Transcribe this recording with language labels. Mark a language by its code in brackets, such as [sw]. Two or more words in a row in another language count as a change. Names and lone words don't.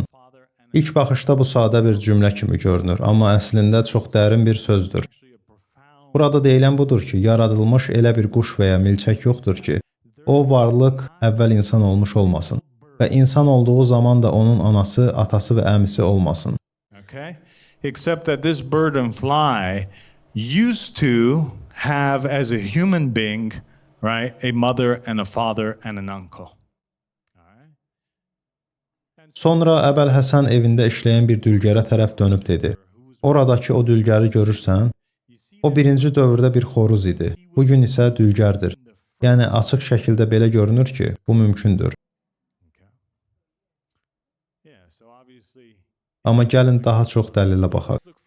[az] İlk baxışda bu sadə bir cümlə kimi görünür, amma əslində çox dərin bir sözdür. Burada deyilən budur ki, yaradılmış elə bir quş və ya milçək yoxdur ki, o varlıq əvvəl insan olmuş olmasın və insan olduğu zaman da onun anası, atası və əmisi olmasın. Okay? [en] Except that this bird and fly used to have as a human being, right, a mother and a father and an uncle. [az] Sonra Əbəlhəsən evində işləyən bir dülgərə tərəf dönüb dedi: "Oradakı o dülgəri görürsən? O birinci dövrdə bir xoruz idi. Bu gün isə dülgərdir." Yəni açıq şəkildə belə görünür ki, bu mümkündür. Amma gəlin daha çox dəlilə baxaq.